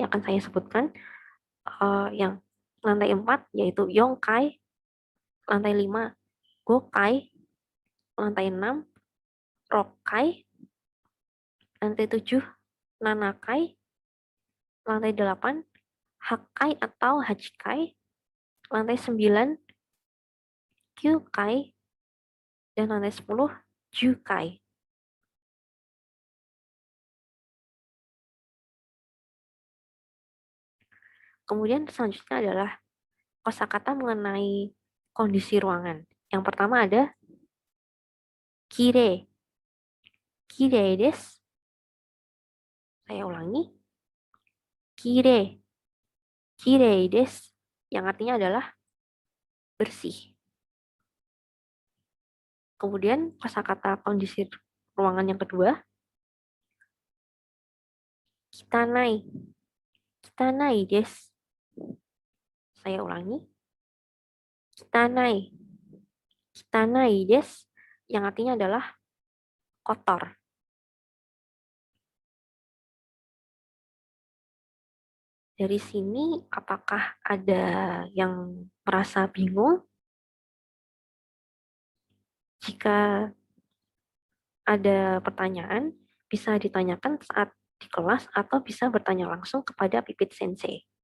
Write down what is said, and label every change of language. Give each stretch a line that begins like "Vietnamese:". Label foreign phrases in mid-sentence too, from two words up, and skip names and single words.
Indonesian: akan saya sebutkan yang lantai 4, yaitu yongkai, lantai 5, gokai, lantai 6, rokai, lantai 7, nanakai, lantai 8, hakai atau hachikai, lantai 9, kyukai, dan lantai 10, jukai. Kemudian selanjutnya adalah kosakata mengenai kondisi ruangan. Yang pertama ada kirei.
Japanese: きれいです.
Indonesian: Saya ulangi.
Japanese: きれい。きれいです.
Indonesian: Yang artinya adalah bersih. Kemudian kosakata kondisi ruangan yang kedua, kitanai.
Japanese: きたないです.
Indonesian: Saya ulangi. Kitanai.
Japanese: きたないです.
Indonesian: Yang artinya adalah kotor. Dari sini, apakah ada yang merasa bingung? Jika ada pertanyaan, bisa ditanyakan saat di kelas atau bisa bertanya langsung kepada Pipit Sensei.